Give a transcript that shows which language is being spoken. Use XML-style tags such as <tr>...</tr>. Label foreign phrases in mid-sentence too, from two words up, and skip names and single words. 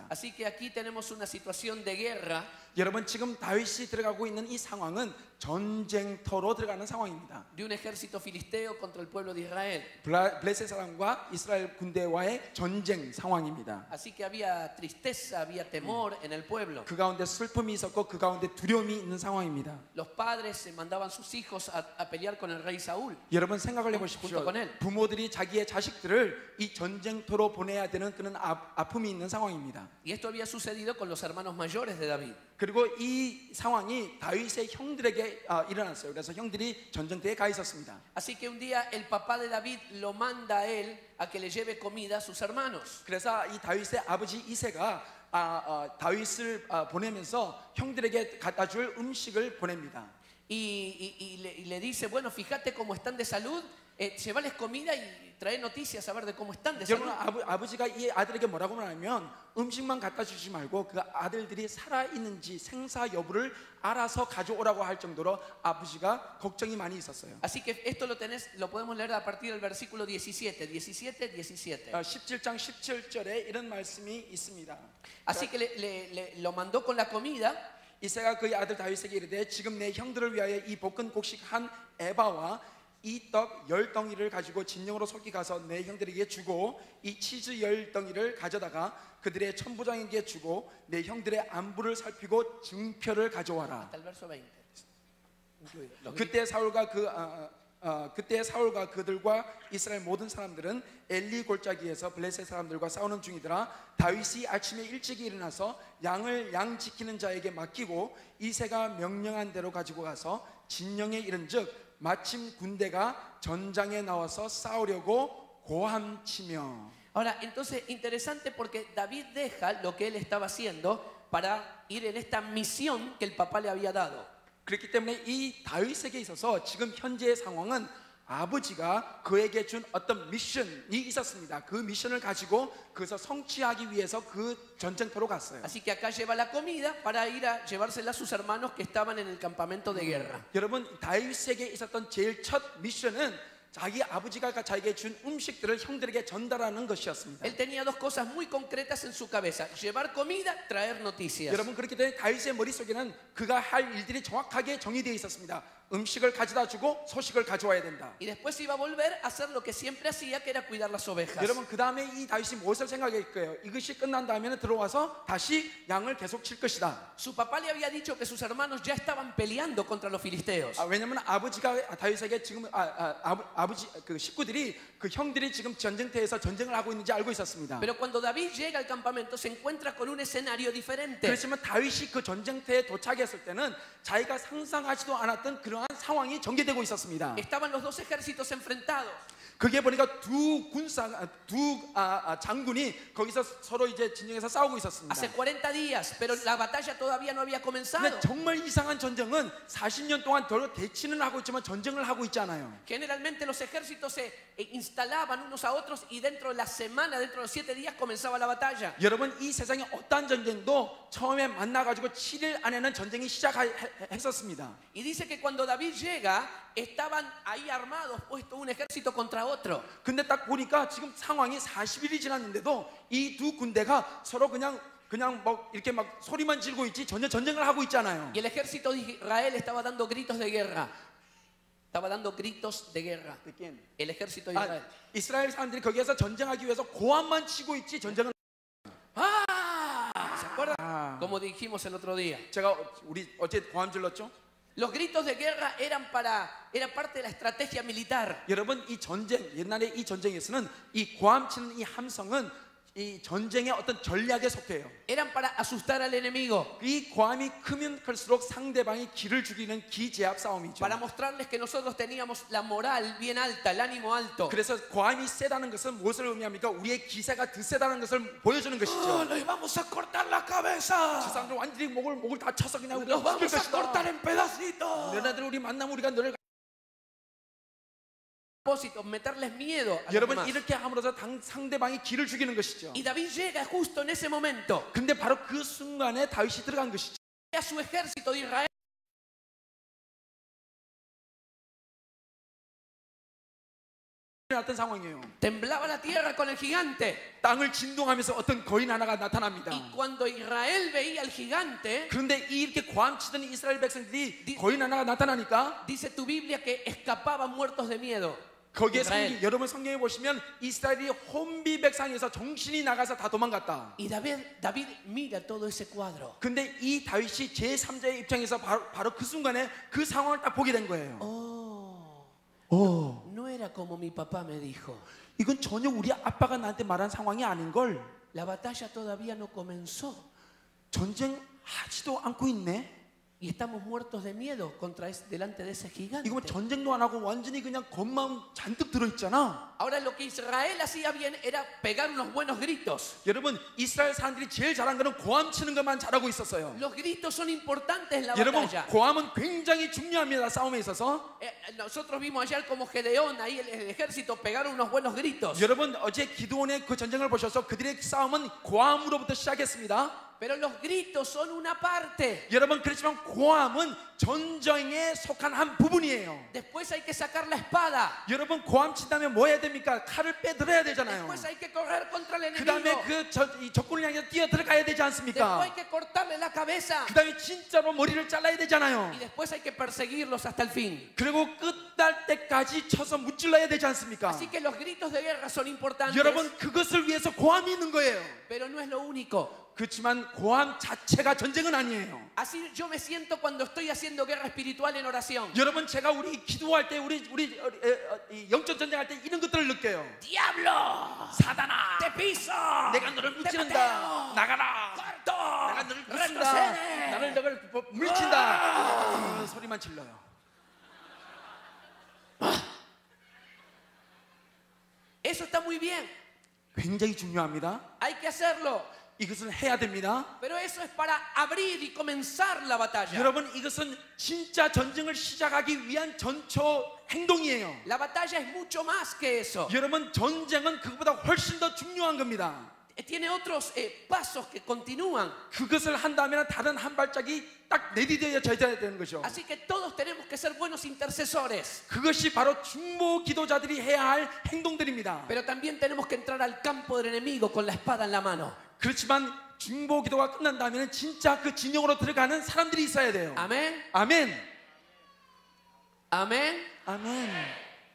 <es>Así que aquí tenemos una situación de guerra.</es> <ko>여러분 지금 다윗이 들어가고 있는 이 상황은 전쟁터로 들어가는 상황입니다.</ko> <es>De un ejército filisteo contra el pueblo de Israel.</es> <ko>블레셋 사람과 이스라엘 군대와의 전쟁 상황입니다.</ko> <es>Así que había tristeza, había temor en el pueblo.</es> <ko>그 가운데 슬픔이 있었고 그 가운데 두려움이 있는 상황입니다.</ko> <es>Los padres se mandaban sus hijos a pelear con el rey Saúl.</es> <ko>여러분 생각을 해보십시오.</ko> <es>junto con él.</es> <ko>부모들이 자기의 자식들을 이 전쟁터로 보내야 되는 그런 아픔이 있는 상황입니다.</ko> <es>Y esto había sucedido con los hermanos mayores de David.</es> <ko>그리고 이 상황이 다윗의 형들에게 일어났어요. 그래서 형들이 전쟁터에 가 있었습니다.</ko> <es>Así que un día el papá de David lo manda a él a que le lleve comida a sus hermanos.</es> <ko>그래서 이 다윗의 아버지 이새가 다윗을 보내면서 형들에게 갖다 줄 음식을 보냅니다.</ko> <es>Y le dice, bueno, fíjate cómo están de salud, llévales comida y trae noticias a ver de cómo están de salud.</es> <ko>여러분 아버지가 이 아들에게 뭐라고 말하면 음식만 갖다 주지 말고 그 아들들이 살아 있는지 생사 여부를 알아서 가져오라고 할 정도로 아버지가 걱정이 많이 있었어요.</ko> <es>Así que esto lo podemos leer a partir del versículo 17, 17.</es> <ko>17장 17절에 이런 말씀이 있습니다.</ko> <es>Así que lo mandó con la comida.</es> <ko>이새가 그의 아들 다윗에게 이르되 지금 내 형들을 위하여 이 볶은 곡식 한 에바와 이 떡 10덩이를 가지고 진영으로 속히 가서 내 형들에게 주고 이 치즈 10덩이를 가져다가 그들의 천부장에게 주고 내 형들의 안부를 살피고 증표를 가져와라.</ko> <es>Hasta el verso 20.</es> <ko>그때 사울과 그들과 이스라엘 모든 사람들은 엘리 골짜기에서 블레셋 사람들과 싸우는 중이더라. 다윗이 아침에 일찍이 일어나서 양을 양 지키는 자에게 맡기고 이새가 명령한 대로 가지고 가서 진영에 이른즉 마침 군대가 전장에 나와서 싸우려고 고함치며.</ko> <es>Ahora, entonces, interesante porque David deja lo que él estaba haciendo para ir en esta misión que el papá le había dado.</es> <ko>그렇기 때문에 이 다윗에게 있어서 지금 현재의 상황은 아버지가 그에게 준 어떤 미션이 있었습니다. 그 미션을 가지고 그것을 성취하기 위해서 그 전쟁터로 갔어요.</ko> <es>Así que acá lleva la comida para ir a llevársela a sus hermanos que estaban en el campamento de guerra.</es> <ko>여러분 다윗에게 있었던 제일 첫 미션은 자기 아버지가 자기에게 준 음식들을 형들에게 전달하는 것이었습니다.</ko> <es>Él tenía dos cosas muy concretas en su cabeza: llevar comida, traer noticias.</es> <ko>여러분 그렇기 때문에 다윗의 머릿속에는 그가 할 일들이 정확하게 정의되어 있었습니다. 음식을 가져다 주고 소식을 가져와야 된다.</ko> <es>Y después iba a volver a hacer lo que siempre hacía, que era cuidar las ovejas.</es> <ko>여러분 그 다음에 이 다윗이 무엇을 생각할 거예요? 이것이 끝난 다음에는 들어와서 다시 양을 계속 칠 것이다.</ko> <es>Su papá le había dicho que sus hermanos ya estaban peleando contra los filisteos.</es> <ko>왜냐하면 아버지가 다윗에게 지금 아버지 그 식구들이 그 형들이 지금 전쟁터에서 전쟁을 하고 있는지 알고 있었습니다.</ko> <es>Pero cuando David llega al campamento se encuentra con un escenario diferente.</es> <ko>그렇지만 다윗이 그 전쟁터에 도착했을 때는 자기가 상상하지도 않았던 그러한 상황이 전개되고 있었습니다.</ko> <es>Estaban los dos ejércitos enfrentados.</es> <ko>그게 보니까 두 장군이 거기서 서로 이제 진영에서 싸우고 있었습니다.</ko> <es>Hace 40 días, pero la batalla todavía no había comenzado.</es> <ko>근데 정말 이상한 전쟁은 40년 동안 더 대치는 하고 있지만 전쟁을 하고 있지 않아요.</ko> <es>Generalmente los ejércitos se instalaban unos a otros y dentro de la semana, dentro de los 7 días comenzaba la batalla.</es> <ko>여러분 이 세상에 어떠한 전쟁도 처음에 만나가지고 7일 안에는 전쟁이 시작했었습니다.</ko> <es>Y dice que cuando David llega, estaban ahí armados, puesto un ejército contra otro.</es> <ko>근데 딱 보니까 지금 상황이 40일이 지났는데도 이 두 군대가 서로 그냥 막 이렇게 막 소리만 지르고 있지 전혀 전쟁을 하고 있잖아요.</ko> <es>Y el ejército de Israel estaba dando gritos de guerra. Estaba dando gritos de guerra. ¿De quién? El ejército de Israel.</es> <ko>이스라엘 사람들이 거기에서 전쟁하기 위해서 고함만 치고 있지 전쟁을.</ko> <es>¿Se acuerdan? Como dijimos el otro día.</es> <ko>제가 우리 어제 고함 질렀죠?</ko> <es>Los gritos de guerra era parte de la estrategia militar.</es> <ko>여러분 이 전쟁 옛날에 이 전쟁에서는 이 고함 치는 이 함성은 이 전쟁의 어떤 전략에 속해요.</ko> <es>Eran para asustar al enemigo,</es> <ko>이 고함이 크면 클수록 상대방이 기를 죽이는 기제압 싸움이죠.</ko> <es>para mostrarles que nosotros teníamos la moral bien alta, el ánimo alto.</es> <ko>그래서 고함이 세다는 것은 무엇을 의미합니까? 우리의 기세가 더 세다는 것을 보여주는 것이죠.</ko> <es>Les vamos a cortar la cabeza.</es> <ko>저 사람들 완전히 목을 다 쳐서 그냥</ko> <es>Los</es> <ko>우리가 죽일</ko> <es>vamos a</es> <ko>것이다.</ko> <es>cortar en pedacitos.</es> <ko>너네들 우리 만나면 우리가 너를</ko> <es>Propósito, meterles miedo a los</es> <ko>여러분</ko> <es>demás.</es> <ko>이렇게 함으로써 상대방이 기를 죽이는 것이죠.</ko> <es>Y David llega justo en ese momento</es> <ko>근데 바로 그 순간에 다윗이 들어간 것이죠.</ko> <es>a su ejército de Israel.</es> <ko>어떤 상황이에요?</ko> <es>Temblaba la tierra con el gigante.</es> <ko>땅을 진동하면서 어떤 거인 하나가 나타납니다.</ko> <es>Y cuando Israel veía al gigante,</es> <ko>그런데 이렇게 고함치던 이스라엘 백성들이 거인 하나가 나타나니까</ko> <es>dice tu Biblia que escapaban muertos de miedo.</es> <ko>거기에 Israel. 여러분 성경에 보시면 이스라엘이 혼비백산에서 정신이 나가서 다 도망갔다.</ko> <es>Y David mira todo ese cuadro.</es> <ko>근데 이 다윗이 제3자의 입장에서 바로 그 순간에 그 상황을 딱 보게 된 거예요.</ko> <es>No era como mi papá me dijo.</es> <ko>이건 전혀 우리 아빠가 나한테 말한 상황이 아닌 걸.</ko> <es>La batalla todavía no comenzó.</es> <ko>전쟁하지도 않고 있네.</ko> <es>Y estamos muertos de miedo delante de ese gigante.</es> <ko>이거 뭐 전쟁도 안 하고 완전히 그냥 겁만 잔뜩 들어있잖아.</ko> <es>Ahora lo que Israel hacía bien era pegar unos buenos gritos.</es> <ko>여러분 이스라엘 사람들이 제일 잘한 거는 고함 치는 것만 잘하고 있었어요.</ko> <es>Los gritos son importantes en la</es> <ko>여러분</ko> <es>batalla.</es> <ko>고함은 굉장히 중요합니다. 싸움에 있어서.</ko> <es>Nosotros vimos ayer como Gedeón, ahí el ejército pegaron unos buenos gritos.</es> <ko>여러분 어제 기드온의 그 전쟁을 보셔서 그들의 싸움은 고함으로부터 시작했습니다.</ko> <es>Pero los gritos son una parte.</es> <ko>여러분 그렇지만 고함은 전쟁에 속한 한 부분이에요.</ko> <es>Después hay que sacar la espada.</es> <ko>여러분 고함 친다면 뭐 해야 됩니까? 칼을 빼들어야 되잖아요.</ko> <es>Después hay que correr contra el</es> <ko>그</ko> <es>enemigo.</es> <ko>다음에 이 적군을 향해 뛰어 들어가야 되지</ko> <es>Después</es> <ko>않습니까?</ko> <es>hay que cortarle la cabeza.</es> <ko>그 다음에 진짜로 머리를 잘라야 되잖아요.</ko> <es>Y después hay que perseguirlos hasta el fin.</es> <ko>그리고 끝날 때까지 쳐서 무찔러야 되지 않습니까?</ko> <es>Así que los gritos de guerra son importantes.</es> <ko>여러분 그것을 위해서 고함이 있는 거예요.</ko> <es>Pero no es lo único.</es> <ko>그렇지만 고함 자체가 전쟁은 아니에요.</ko> <es>Así yo me siento cuando estoy haciendo guerra espiritual en oración.</es> <ko>여러분 제가 우리 기도할 때 우리 영적 전쟁할 때 이런 것들을 느껴요.</ko> <es>Diablo,</es> <ko>사단아,</ko> <es>te piso,</es> <ko>내가 너를</ko> <es>te</es> <ko>무찌른다.</ko> <es>pateo,</es> <ko>나가라.</ko> <es>corto,</es> <ko>내가 너를 무찌른다.</ko> <es>retrocede.</es> <ko>나를 너를 물친다. 소리만 질러요.</ko> <es>Eso está muy bien.</es> <ko>굉장히 중요합니다.</ko> <es>Hay que hacerlo.</es> <ko>이것을 해야 됩니다.</ko> <es>Pero eso es para abrir y comenzar la batalla.</es> <ko>여러분 이것은 진짜 전쟁을 시작하기 위한 전초 행동이에요.</ko> <es>La batalla es mucho más que eso.</es> <ko>여러분 전쟁은 그것보다 훨씬 더 중요한 겁니다.</ko> <es>Tiene otros pasos que continúan.</es> <ko>그것을 한다면 다른 한 발짝이 딱 내디뎌져야 되는 거죠.</ko> <es>Así que todos tenemos que ser buenos intercesores.</es> <ko>그것이 바로 중보 기도자들이 해야 할 행동들입니다.</ko> <es>Pero también tenemos que entrar al campo del enemigo con la espada en la mano.</es> <ko>그렇지만 중보 기도가 끝난다면 진짜 그 진영으로 들어가는 사람들이 있어야 돼요.</ko> <es>Amén.</es> <ko>아멘.</ko> <es>Amén.</es> <ko>아멘.</ko>